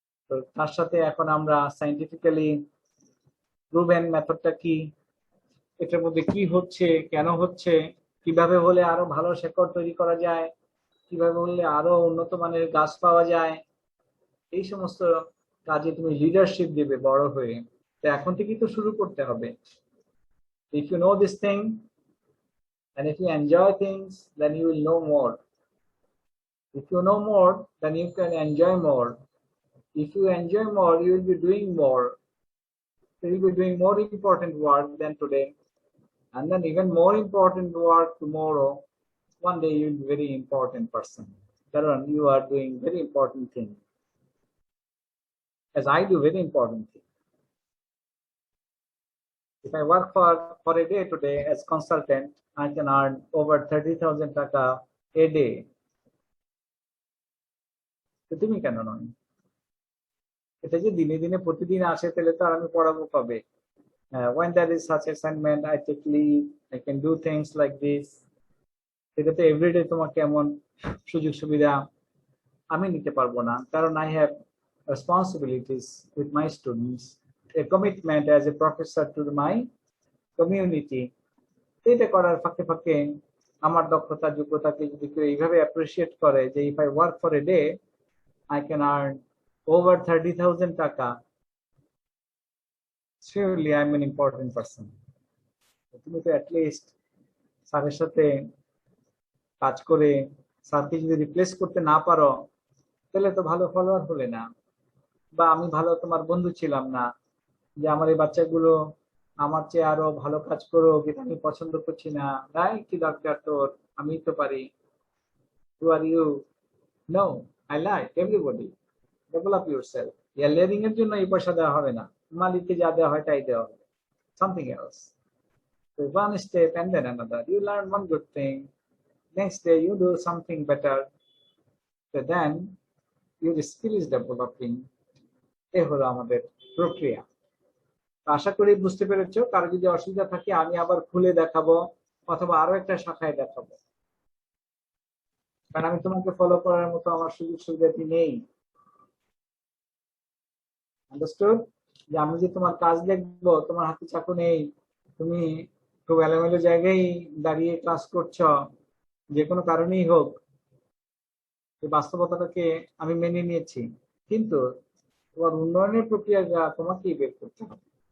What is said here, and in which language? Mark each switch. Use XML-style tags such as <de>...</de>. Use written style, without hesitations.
<bn>তো তার সাথে এখন আমরা সাইন্টিফিক্যালি প্রুভেন মেথডটা কি, এটার মধ্যে কি হচ্ছে, কেন হচ্ছে, কিভাবে হলে আরো ভালো শেকড় তৈরি করা যায়, কিভাবে হলে আরো উন্নত মানের গাছ পাওয়া যায়, এই সমস্ত কাজে তুমি লিডারশিপ দিবে বড় হয়ে। তো এখন থেকেই তো শুরু করতে হবে।</bn> <en>If you know this thing and if you enjoy things, then you will know more. If you know more, then you can enjoy more. If you enjoy more, you will be doing more. So you will be doing more important work than today, and then even more important work tomorrow. One day you will be a very important person. Karan, you are doing very important thing, as I do very important thing. If I work for a day today as consultant, I can earn over 30,000 taka a day.</en> <bn>তো তুমি কেন নয়? এটা যে দিনে দিনে প্রতিদিন আসে তাহলে তো আর আমি পড়াবো কবে?</bn> <en>When there is such assignment, I take leave, I can do things like this.</en> <bn>এটা তো এভরিডে তোমাকে এমন সুযোগ সুবিধা আমি নিতে পারবো না, কারণ</bn> <en>I have responsibilities with my students, a commitment as a professor to my community.</en> <bn>এটা করার ফাঁকে ফাঁকে আমার দক্ষতা যোগ্যতাকে যদি কেউ এইভাবে অ্যাপ্রিসিয়েট করে যে</bn> <en>if I work for a day, I can earn over 30,000 taka, surely I'm an important person.</en> <bn>তুমি তো অ্যাটলিস্ট স্যারের সাথে কাজ করে স্যারকে যদি রিপ্লেস করতে না পারো তাহলে তো ভালো ফলোয়ার হলে না, বা আমি ভালো তোমার বন্ধু ছিলাম না, যে আমার এই বাচ্চাগুলো আমার চেয়ে আরো ভালো কাজ করো, এটা আমি পছন্দ করছি না, তাই কি দরকার তোর, আমি তো পারি।</bn> <en>Who are you? No, I like everybody. Develop yourself.</en> <bn>Layering এর জন্য এই পয়সা দেওয়া হবে না, মালিককে যা দেওয়া হয় তাই দেওয়া হবে,</bn> <en>something else. So one step and then another. You learn one good thing, next day you do something better. So then your skill is developing.</en> <bn>এ হলো আমাদের প্রক্রিয়া। আশা করি বুঝতে পেরেছো। কারো যদি অসুবিধা থাকে আমি আবার খুলে দেখাবো, অথবা আরো একটা শাখায় দেখাবো, কারণ আমি তোমাকে ফলো করার মতো আমার সুযোগ সুবিধাটি নেই। আন্ডারস্টুড? যে আমি যে তোমার কাজ দেখবো, তোমার হাতে চাকু নেই, তুমি খুব এলোমেলো জায়গায় দাঁড়িয়ে ক্লাস করছো, যে কোনো কারণেই হোক, এই বাস্তবতাটাকে আমি মেনে নিয়েছি, কিন্তু তোমার উন্নয়নের প্রক্রিয়াটা তোমাকেই বের করতে হবে।</bn>